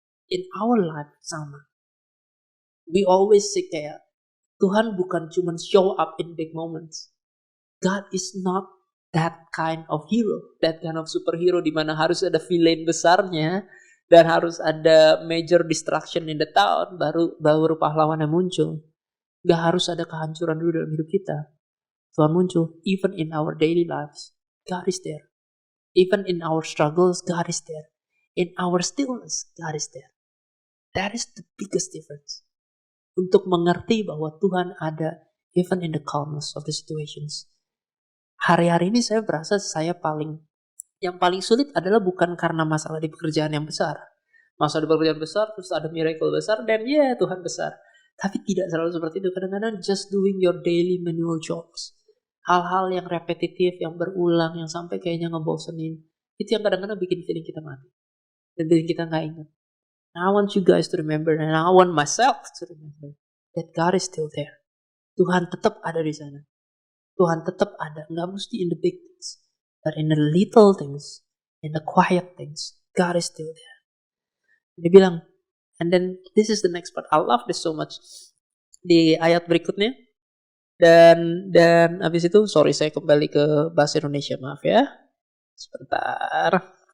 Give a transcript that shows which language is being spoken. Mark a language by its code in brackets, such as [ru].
[en] In our life [id] sama. [en] We always say [id] kayak Tuhan bukan cuma [en] show up in big moments. God is not that kind of hero, that kind of superhero [id] di mana harus ada [en] villain [id] besarnya dan harus ada [en] major destruction in the town [id] baru pahlawan yang muncul. Gak harus ada kehancuran dulu dalam hidup kita. Tuhan muncul [en] even in our daily lives. God is there. Even in our struggles, God is there. In our stillness, God is there. That is the biggest difference. [id] Untuk mengerti bahwa Tuhan ada [en] even in the calmness of the situations. [id] Hari-hari ini saya berasa yang paling sulit adalah bukan karena masalah di pekerjaan yang besar. Masalah di pekerjaan besar, terus ada miracle besar, dan Tuhan besar. Tapi tidak selalu seperti itu. Kadang-kadang [en] just doing your daily manual jobs. [id] Hal-hal yang repetitif, yang berulang, yang sampai kayaknya ngebosenin. Itu yang kadang-kadang bikin feeling kita mati. Dan bikin kita gak ingat. [en] And I want you guys to remember, and I want myself to remember, that God is still there. [id] Tuhan tetap ada di sana. Tuhan tetap ada, nggak mesti [en] in the big things, but in the little things, in the quiet things, God is still there. [id] Dia bilang, [en] and then this is the next part. I love this so much. [id] Di ayat berikutnya, dan habis itu, sorry saya kembali ke bahasa Indonesia, maaf ya, sebentar.